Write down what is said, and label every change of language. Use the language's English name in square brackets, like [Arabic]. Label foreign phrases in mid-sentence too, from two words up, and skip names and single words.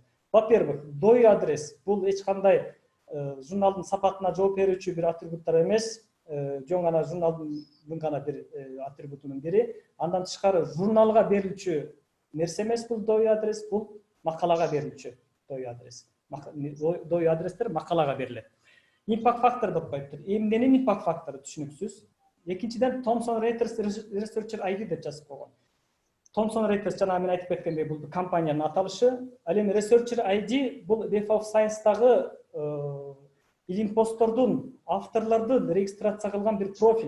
[Kyrgyz] Во-первых, DOI адрес бул эч кандай журналдын сапатына жооп берүүчү бир атрибуттар эмес, жөн гана журналдын гана бир атрибутунун бири. Андан тышкары журналга берилчү нерсе эмес бул DOI адрес, бул макалага берилчү DOI адрес. DOI адрестер макалага берилет. [English] Impact factor [Kyrgyz] деп коюптур. Эмненин [English] impact factor [Kyrgyz] түшүнүксүз. Экинчиден Thomson Reuters Researcher ID деп жазып койгон. Thomson Reuters жана мен айтып кеткендей бул компаниянын аталышы. Ал эми Researcher ID бул Web of Science'тагы илим посттордун, авторлордун регистрация кылган бир профиль.